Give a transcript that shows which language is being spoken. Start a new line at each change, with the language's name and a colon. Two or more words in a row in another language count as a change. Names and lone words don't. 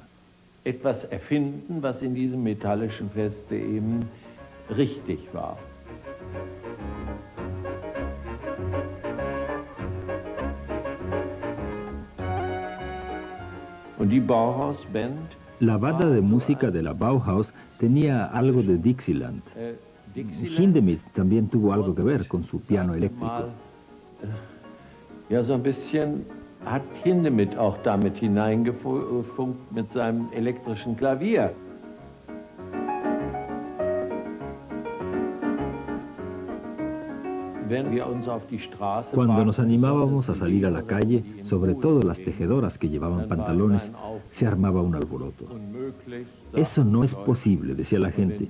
German: Etwas erfinden, was in diesem metallischen Feste eben richtig war. Und die Bauhaus-Band.
Spanish: La banda de música de la Bauhaus tenía algo de Dixieland. Hindemith también tuvo algo que ver con su piano eléctrico.
German: Ja, so ein bisschen hat Hindemith auch damit hineingefunkt mit seinem elektrischen Klavier.
Spanish: Cuando nos animábamos a salir a la calle, sobre todo las tejedoras que llevaban pantalones, se armaba un alboroto. Eso no es posible, decía la gente.